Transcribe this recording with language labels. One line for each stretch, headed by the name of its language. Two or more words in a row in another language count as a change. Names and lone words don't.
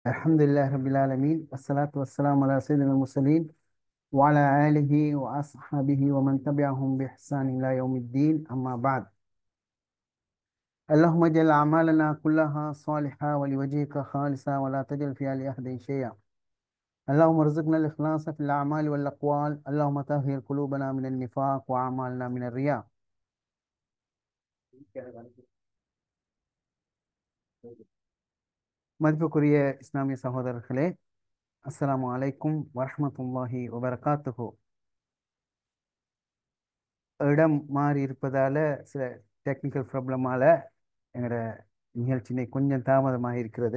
Arabic: الحمد لله رب العالمين والصلاة والسلام على سيدنا المرسلين وعلى آله وأصحابه ومن تبعهم بإحسان إلى يوم الدين أما بعد. اللهم اجعل أعمالنا كلها صالحة ولوجهك خالصة ولا تجعل فيها لأحد شيئا. اللهم ارزقنا الإخلاص في الأعمال والأقوال. اللهم طهر قلوبنا من النفاق وأعمالنا من الرياء.
Tamil: மதிப்புக்குரிய இஸ்லாமிய சகோதரர்களே,
Arabic: السلام عليكم ورحمة الله وبركاته.
Tamil: இடம் மாறி இருப்பதால சில
English: technical problem
Tamil: எங்களோட நிகழ்ச்சினை கொஞ்சம் தாமதமாக இருக்கிறது.